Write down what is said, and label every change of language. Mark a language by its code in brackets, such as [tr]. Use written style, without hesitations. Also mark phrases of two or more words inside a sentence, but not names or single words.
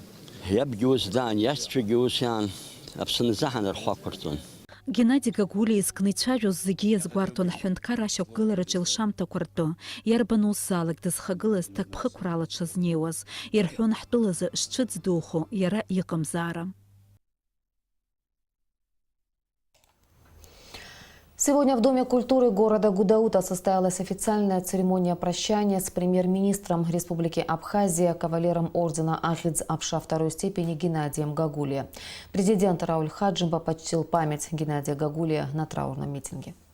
[ab] Иабгьы ус даан, иашьцәагьы ус иаан, Аԥсны заҳаны рхәы ақәырҵон. Геннадий Гагулиа изкны ицәажәоз зегьы иазгәарҭон ҳҳәынҭқар ашьақәгылараҿы илшамҭақәа ртәы, иарбан ус залак дызхагылаз ҭакԥхықәрала дшазнеиуаз, ирҳәон ҳтәылазы шҽыӡ духо иара иҟамзаара. [ru] Сегодня в Доме культуры города Гудаута состоялась официальная церемония прощания с премьер-министром Республики Абхазия, кавалером ордена Ахидз Апша второй степени Геннадием Гагулиа. Президент Рауль Хаджимба почтил память Геннадия Гагулиа на траурном митинге.